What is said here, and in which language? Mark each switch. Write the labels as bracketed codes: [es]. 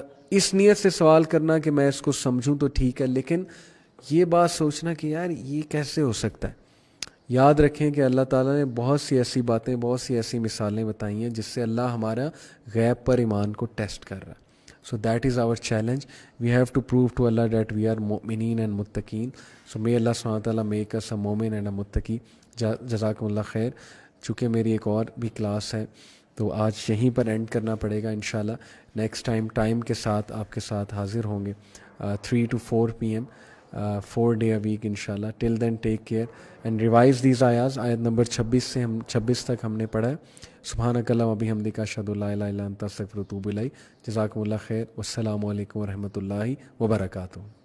[ur] اس نیت سے سوال کرنا کہ میں اس کو سمجھوں تو ٹھیک ہے، لیکن یہ بات سوچنا کہ یار یہ کیسے ہو سکتا ہے۔ یاد رکھیں کہ اللہ تعالیٰ نے بہت سی ایسی باتیں، بہت سی ایسی مثالیں بتائی ہیں جس سے اللہ ہمارا غیب پر ایمان کو ٹیسٹ کر رہا ہے۔ [en] So that is our challenge. We have to prove to Allah that we are mu'mineen and muttaqeen. So may Allah subhanahu wa ta'ala make us a mu'min and a muttaqi. [ur] جزاکم اللہ خیر۔ چونکہ میری ایک اور بھی کلاس ہے تو آج یہیں پر اینڈ کرنا پڑے گا انشاءاللہ۔ نیکسٹ ٹائم کے ساتھ آپ کے ساتھ حاضر ہوں گے [en] 3 to 4 PM 4 day a week [ur] انشاءاللہ۔ [en] till then take care and revise these [ur] آیات۔ آیت نمبر 26 تک ہم نے پڑھا ہے۔ [ar] سبحانک اللہم و بحمدک اشہد ان لا الہ الا انت استغفرک و اتوب الیک۔ [ur] جزاکم اللہ خیر، والسلام علیکم ورحمۃ اللہ وبرکاتہ۔